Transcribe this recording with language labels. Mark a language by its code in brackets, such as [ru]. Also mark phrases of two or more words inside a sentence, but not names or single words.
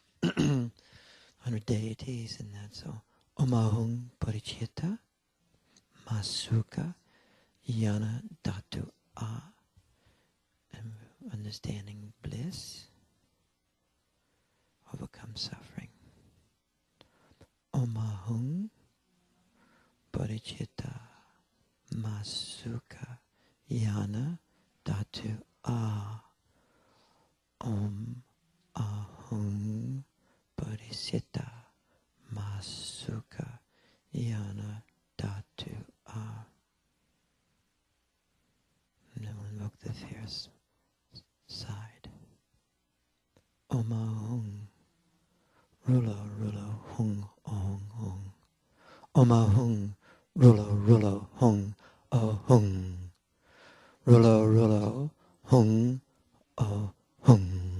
[en] 100 deities, and that's all. [sa] Omahung Bodhicitta, Masuka, Yana Datu A, [en] and understanding bliss, overcome suffering. [sa] Omahung Bodhicitta, Masuka, Yana Datu A. Om Ahung Bodhicitta Masuka Yana Datu A. [en] And then we'll invoke the fierce side. [sa] Om Ahung Rulo Rulo Hung Ong Hung. Om Ahung Rulo Rulo Hung Oh Hung. Rulo Rulo Hung Oh Hung.